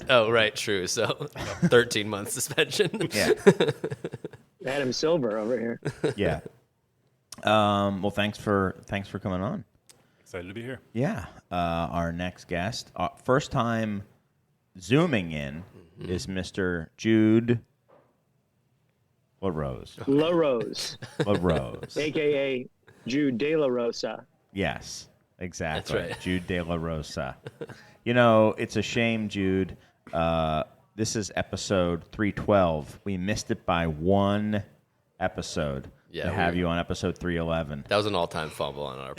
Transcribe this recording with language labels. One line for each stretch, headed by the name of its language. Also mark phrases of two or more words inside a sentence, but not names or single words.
English: Oh, right, true. So 13-month suspension. Yeah. Adam Silver over here. Yeah. Well, thanks for coming on. Excited to be here. Yeah. Our next guest, first time zooming in, is Mr. Jude LaRose. LaRose, LaRose. a.k.a. Jude De La Rosa. Yes, exactly. That's right. Jude De La Rosa. You know, it's a shame, Jude. This is episode 312. We missed it by one episode to have you on episode 311. That was an all-time fumble on our part.